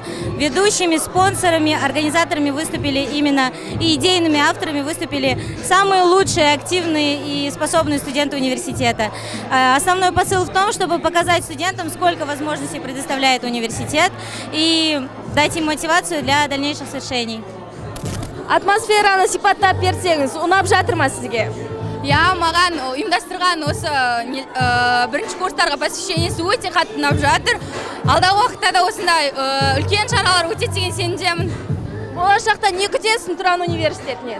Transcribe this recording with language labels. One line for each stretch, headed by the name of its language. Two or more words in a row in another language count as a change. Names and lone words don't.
Russian: Ведущими, спонсорами, организаторами выступили именно и идейными авторами выступили самые лучшие, активные и способные студенты университета. Основной посыл в том, чтобы показать студентам, сколько возможностей предоставляет университет и дать им мотивацию для дальнейших свершений.
Kazakh: Атмосфераны сипаттап берсеңіз, ұнап жатыр ма сізге? Я маған ұйымдастырған осы бірінші курстарға посвящениесі өте қатты ұнап жатыр. Алдағы уақытта да осындай үлкен шаралар өтеді деген сенімдемін. Болашақта не күтесің Тұран университетінен?